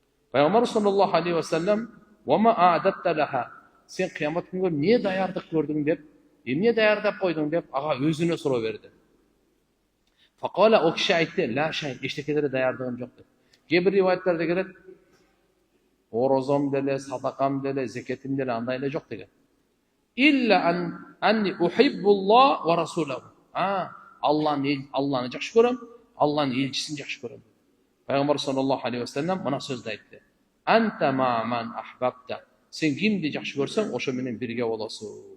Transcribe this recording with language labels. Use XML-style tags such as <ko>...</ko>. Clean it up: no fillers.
<ar>Пайгамбар саллаллаху алейхи ва саллам: "Ва ма аадатта лаха?"</ar> <ky>Сен кыямат күнүгө эмне даярдык көрдүң деп, эмне даярдап койдуң деп ага өзүнө суроо берди.</ky> <ar>Факала,</ar> <ky>о киши айтты:</ky> <ar>"Ла шай,</ar> <ky>эчтекелере даярдыгым жок" деп. Кээ-бир риваяттарда келет, орозом деле, садакам деле, закетим деле андай эле жок деген.</ky> <ar>Илля анни ухиббуллах ва расулаху.</ar> <ky>Алланы жакшы көрөм, Алланын элчисин жакшы көрөм.</ky> <ar>Пайгамбар саллаллаху алейхи ва саллам</ar> <ky>мына сөздү айтты:</ky> <ar>"Анта маман ахбабта."</ar> <ky>Сен кимди жакшы көрсөң, ошо менен бирге болосуң.</ky>